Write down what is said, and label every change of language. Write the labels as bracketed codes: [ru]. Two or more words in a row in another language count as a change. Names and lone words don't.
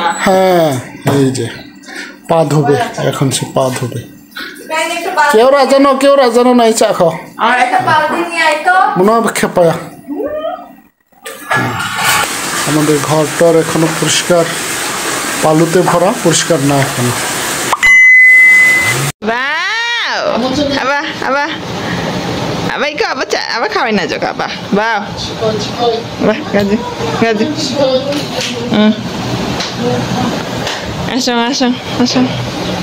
[bn] হ্যাঁ এই যে পা ধোবে এখন সে পা ধোবে তাই একটু বাদ কেউ রাজানো নাই চা খাও আর একটা বালতি নিয়ে আই তো মনে হবে খেপায়া আমাদের ঘরটার এখনো পরিষ্কার পালুতে ভরা পরিষ্কার না এখনো Wow! [tl] Aba ikaw, aba kawin na dyan ka ba? Wow! Aba, gaji. Asong.